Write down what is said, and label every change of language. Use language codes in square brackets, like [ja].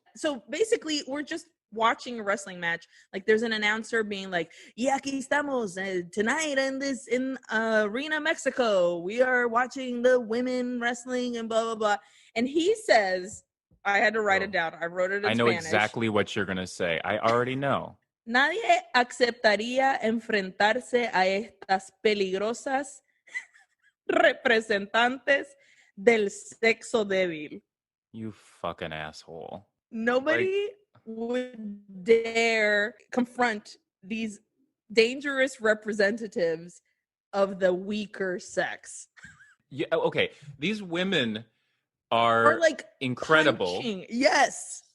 [en] So basically, we're just watching a wrestling match. Like there's an announcer being like, [es] "Y aquí estamos [en] tonight in Arena Mexico. We are watching the women wrestling and blah blah blah." And he says, I had to write it down. I wrote it in Spanish. I know exactly what you're gonna say. I already know. [es] Nadie aceptaría enfrentarse a estas peligrosas representantes del sexo débil. [en] You fucking asshole. Nobody would dare confront these dangerous representatives of the weaker sex. Yeah, okay. These women are like incredible. Punching. Yes.